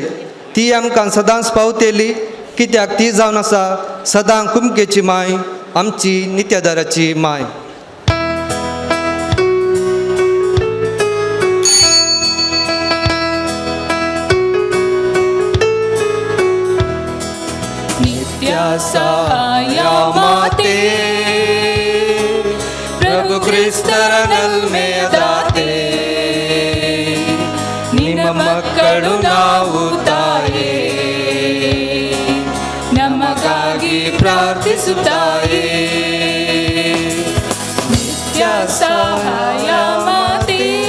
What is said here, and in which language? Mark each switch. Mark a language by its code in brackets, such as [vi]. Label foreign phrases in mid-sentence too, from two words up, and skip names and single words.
[kok] ती आमकां सदांच पावतेली, कित्याक ती जावन आसा सदां कुमकेची माय, आमची नित्यादाराची माय. [kn] ಸಹಾಯ ಮಾತೆ ಪ್ರಭು ಕ್ರಿಸ್ತರ ನಲ್ಮೆದಾತೆ ನಿನ್ನ ಮಕ್ಕಳು ನಾವು ತಾಯೇ ನಮಗಾಗಿ ಪ್ರಾರ್ಥಿಸುತ್ತಾಯೇ ನಿತ್ಯ ಸಹಾಯ ಮಾತೆ